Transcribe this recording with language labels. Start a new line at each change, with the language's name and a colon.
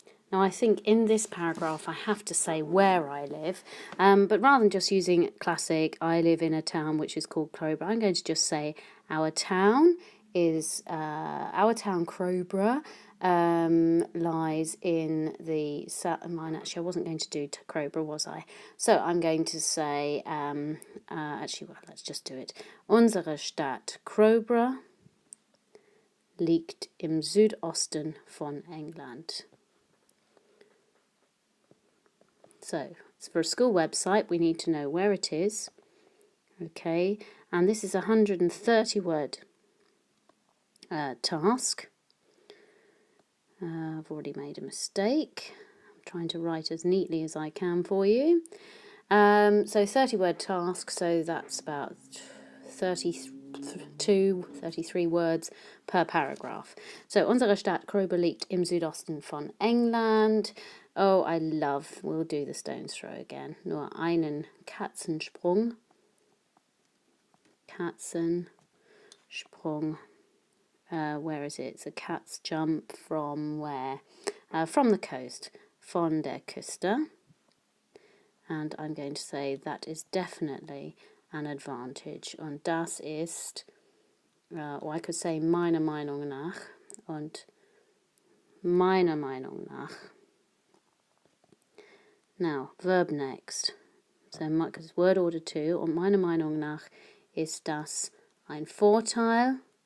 English: Now, I think in this paragraph I have to say where I live, but rather than just using classic, I live in a town which is called Crowborough, I'm going to just say our town Crowborough lies in the actually I wasn't going to do Crowborough, was I? So I'm going to say let's just do it.
German: Unsere Stadt Crowborough liegt im Südosten von England.
English: So it's for a school website, we need to know where it is. Okay, and this is a 130 word task. I've already made a mistake. I'm trying to write as neatly as I can for you. So 30 word task, so that's about 33 words per paragraph.
German: So unsere Stadt Crowborough liegt im Südosten von England.
English: Oh, we'll do the stone's throw again.
German: Nur einen Katzensprung. Katzensprung.
English: Where is it? It's a cat's jump from where? From the coast.
German: Von der Küste.
English: And I'm going to say that is definitely an advantage.
German: Und das ist,
English: or I could say
German: meiner Meinung nach. Und meiner Meinung nach.
English: Now, verb next. So, because word order 2,
German: und meiner Meinung nach ist das ein Vorteil.